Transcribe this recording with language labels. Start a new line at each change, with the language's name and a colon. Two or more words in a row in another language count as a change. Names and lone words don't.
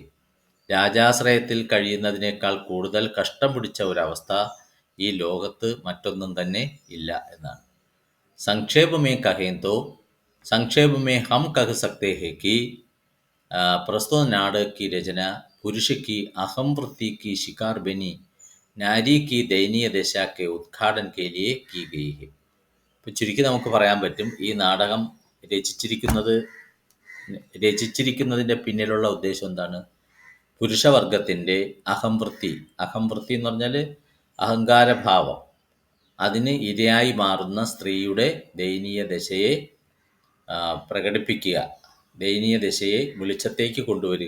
Malayalam: രാജാശ്രയത്തിൽ കഴിയുന്നതിനേക്കാൾ കൂടുതൽ കഷ്ടം പിടിച്ച ഒരവസ്ഥ ഈ ലോകത്ത് മറ്റൊന്നും തന്നെ ഇല്ല എന്നാണ്.
Hindi: संक्षेप में कहें तो संक्षेप में हम कह सकते हैं कि प्रस्तुत नाटक की रचना पुरुष की अहम वृत्ति की शिकार बनी नारी की दयनीय दशा के उद्घाटन के लिए की गई है.
Malayalam: ഇപ്പം ചുരുക്കി നമുക്ക് പറയാൻ പറ്റും, ഈ നാടകം രചിച്ചിരിക്കുന്നതിൻ്റെ പിന്നിലുള്ള ഉദ്ദേശം എന്താണ്? പുരുഷവർഗത്തിൻ്റെ അഹംവൃത്തി എന്ന് പറഞ്ഞാൽ അഹങ്കാരഭാവം, അതിന് ഇരയായി മാറുന്ന സ്ത്രീയുടെ ദയനീയ ദശയെ പ്രകടിപ്പിക്കുക, ദയനീയ ദശയെ വെളിച്ചത്തേക്ക് കൊണ്ടുവരിക.